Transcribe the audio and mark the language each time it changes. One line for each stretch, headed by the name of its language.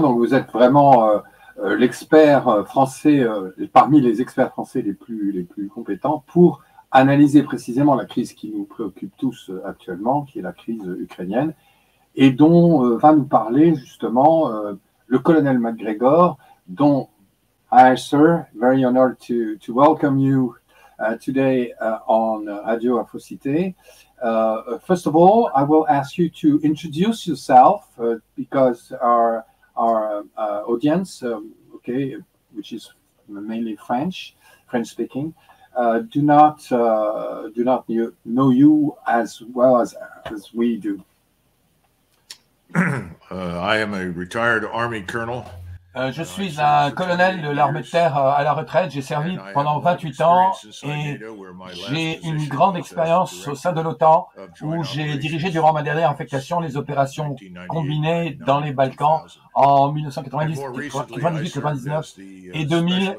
French: Donc, vous êtes vraiment l'expert français, parmi les experts français les plus compétents pour analyser précisément la crise qui nous préoccupe tous actuellement, qui est la crise ukrainienne, et dont va nous parler justement le colonel McGregor, dont
English: Hi, sir, very honored to welcome you today on Radio Afrocité. First of all, I will ask you to introduce yourself because our audience, which is mainly French speaking, do not know you as well as we do. I am a retired Army colonel.
French: Je suis un colonel de l'armée de terre à la retraite. J'ai servi pendant 28 ans et j'ai une grande expérience au sein de l'OTAN où j'ai dirigé durant ma dernière affectation les opérations combinées dans les Balkans en 1990, 98, 99 et 2000.